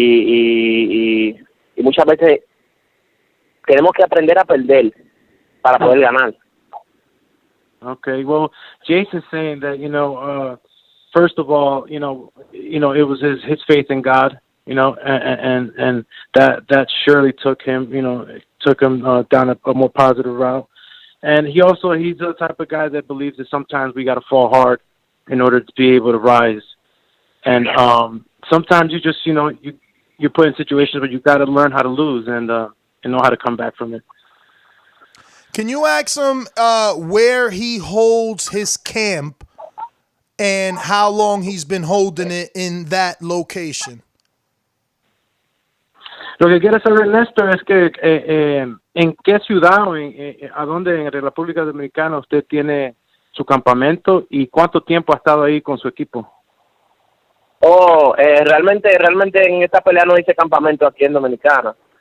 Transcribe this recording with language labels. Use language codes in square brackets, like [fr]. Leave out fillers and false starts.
[es] Y muchas veces tenemos que aprender a perder para poder ganar. [en] Okay, well, Jason's saying that, first of all, it was his faith in God, and that surely took him, down a more positive route. And he's the type of guy that believes that sometimes we got to fall hard in order to be able to rise. And sometimes you just, you're put in situations where you got to learn how to lose and know how to come back from it. Can you ask him where he holds his camp and how long he's been holding it in that location? [es] Lo que quiere saber Néstor es que en qué ciudad o a dónde en la República Dominicana usted tiene su campamento y cuánto tiempo ha estado ahí con su equipo. Realmente en esta pelea no hice campamento aquí en Dominicana.